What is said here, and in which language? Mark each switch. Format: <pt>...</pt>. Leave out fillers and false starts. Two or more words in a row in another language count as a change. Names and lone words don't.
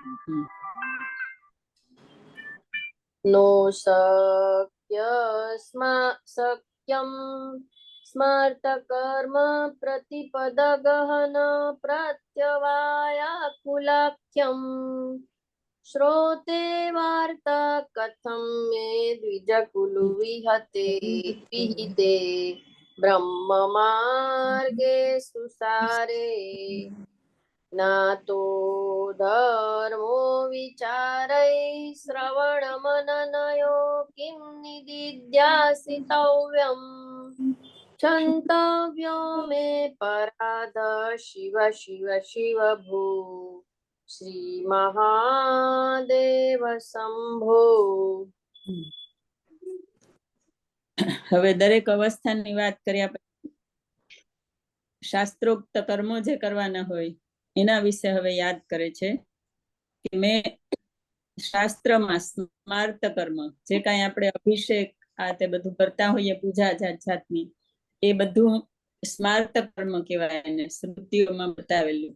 <sa>નો શક્યમ સ્મર્ત કર્મ પ્રતિપદ ગહન પ્રત્યવાયાકુલાખ્યમ શ્રોતે વાર્તા કથમ મે દ્વિજકુલુ વિહિતે બ્રહ્મ માર્ગે સુસારે નાતો ધર્મો વિચારૈ શ્રવણ મનનયો કિમ નિદિધ્યાસિતવ્યમ क्षन्तव्यो मे पराध शिव शिव शिव भो श्री महादेव शंभो.</sa> <gu>હવે દરેક અવસ્થાની વાત કર્યા પછી શાસ્ત્રોક્ત કર્મો જે કરવાના હોય એના વિશે હવે યાદ કરે છે કે મેં શાસ્ત્રમાં સ્માર્ત કર્મ, જે કાંઈ આપણે અભિષેક આ તે બધું કરતા હોઈએ, પૂજા જાત જાતની, એ બધું સ્માર્ત કર્મ કહેવાય એને, સ્મૃતિઓમાં બતાવેલું.</gu>